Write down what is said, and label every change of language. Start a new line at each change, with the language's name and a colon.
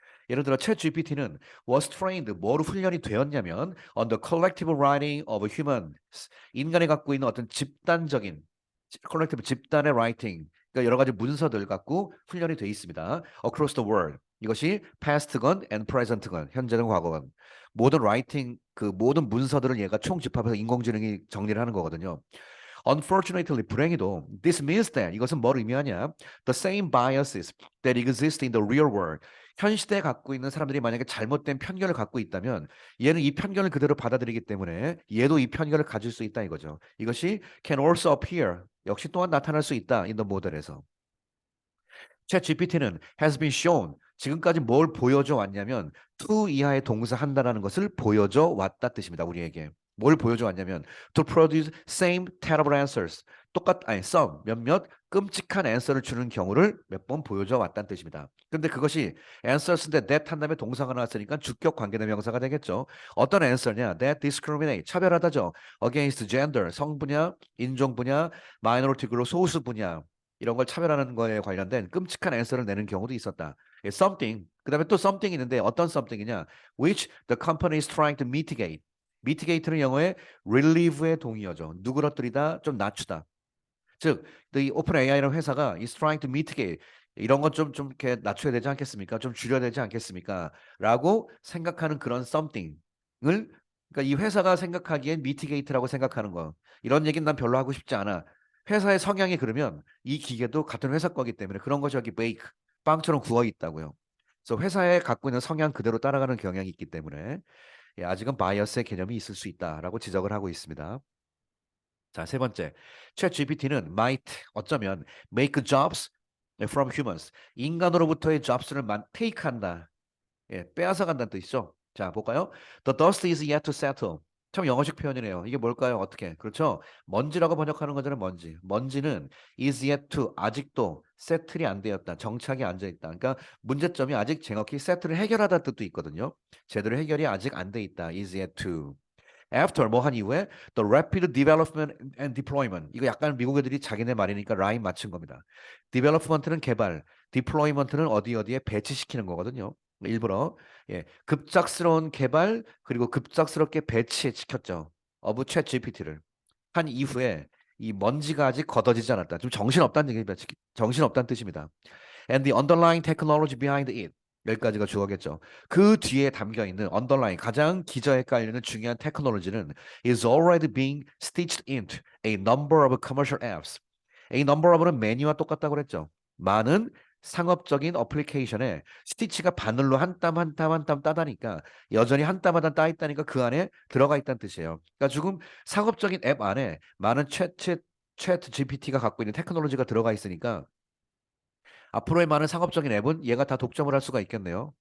Korean: 예를 들어 챗 GPT는 was trained 뭐로 훈련이 되었냐면
English: on the collective writing of humans
Korean: 인간이 갖고 있는 어떤 집단적인 collective 집단의 writing 그러니까 여러 가지 문서들 갖고 훈련이 돼 있습니다.
English: across the world
Korean: 이것이 past건 and present건 현재든 과거건 모든 writing 그 모든 문서들을 얘가 총집합해서 인공지능이 정리를 하는 거거든요.
English: Unfortunately,
Korean: 불행히도
English: this means that
Korean: 이것은 뭘 의미하냐?
English: The same biases that exist in the real world.
Korean: 현 시대에 갖고 있는 사람들이 만약에 잘못된 편견을 갖고 있다면 얘는 이 편견을 그대로 받아들이기 때문에 얘도 이 편견을 가질 수 있다 이거죠. 이것이
English: can also appear.
Korean: 역시 또한 나타날 수 있다.
English: in the
Korean: 모델에서. 챗 GPT는 has been shown 지금까지 뭘 보여줘 왔냐면 to 이하의 동사 한다라는 것을 보여줘 왔다 뜻입니다. 우리에게. 뭘 보여줘 왔냐면
English: to produce same terrible answers.
Korean: 아니 some 몇몇 끔찍한 answer를 주는 경우를 몇 번 보여줘 왔다는 뜻입니다. 근데 그것이 answers인데 that 한 다음에 동사가 나왔으니까 주격 관계대명사가 되겠죠. 어떤 answer냐? that discriminate 차별하다죠. against gender 성 분야, 인종 분야, minority 그룹 소수 분야 이런 걸 차별하는 거에 관련된 끔찍한 앤서를 내는 경우도 있었다. 예, something. 그다음에 또 something이 있는데 어떤 something이냐?
English: Which the company is trying to mitigate.
Korean: mitigate는 영어의 relieve의 동의어죠. 누그러뜨리다, 좀 낮추다. 즉, 이 오픈 AI라는 회사가
English: is trying to mitigate
Korean: 이런 건 좀 이렇게 낮춰야 되지 않겠습니까? 좀 줄여야 되지 않겠습니까? 라고 생각하는 그런 something을 그러니까 이 회사가 생각하기엔 mitigate라고 생각하는 거. 이런 얘기는 난 별로 하고 싶지 않아. 회사의 성향이 그러면 이 기계도 같은 회사 거기 때문에 그런 것이 여기 bake 빵처럼 구워 있다고요. 그래서 회사에 갖고 있는 성향 그대로 따라가는 경향이 있기 때문에 예, 아직은 바이어스의 개념이 있을 수 있다라고 지적을 하고 있습니다. 자, 세 번째.
English: 챗 GPT는 might
Korean: 어쩌면
English: make jobs from humans.
Korean: 인간으로부터의 jobs를 take한다. 예, 빼앗아 간다는 뜻이죠. 자, 볼까요?
English: The dust is yet to settle.
Korean: 참 영어식 표현이네요. 이게 뭘까요? 어떻게? 그렇죠? 먼지라고 번역하는 거잖아요. 먼지. 먼지는 is yet to 아직도 세틀이 안 되었다. 정착이 안 돼 있다. 그러니까 문제점이 아직 정확히 세틀을 해결하다는 뜻도 있거든요. 제대로 해결이 아직 안 돼 있다. is yet to. After 뭐 한 이후에
English: the rapid development and deployment
Korean: 이거 약간 미국 애들이 자기네 말이니까 라인 맞춘 겁니다. development는 개발, deployment는 어디에 배치시키는 거거든요. 일부러 예, 급작스러운 개발 그리고 급작스럽게 배치시켰죠. of 챗 GPT를 한 이후에 이 먼지가 아직 걷어지지 않았다. 좀 정신없다는 얘기입니다. 정신없다는 뜻입니다.
English: And the underlying technology behind it.
Korean: 여기까지가 주어겠죠. 그 뒤에 담겨 있는 underlying 가장 기저에 깔리는 중요한 테크놀로지는
English: is already being stitched into a number of commercial apps.
Korean: A number of는 many와 똑같다고 그랬죠. 많은 상업적인 어플리케이션에 스티치가 바늘로 한 땀 한 땀 한 땀 따다니까 여전히 한 땀 한 땀 따 있다니까 그 안에 들어가 있다는 뜻이에요. 그러니까 지금 상업적인 앱 안에 많은 챗 GPT가 갖고 있는 테크놀로지가 들어가 있으니까 앞으로의 많은 상업적인 앱은 얘가 다 독점을 할 수가 있겠네요.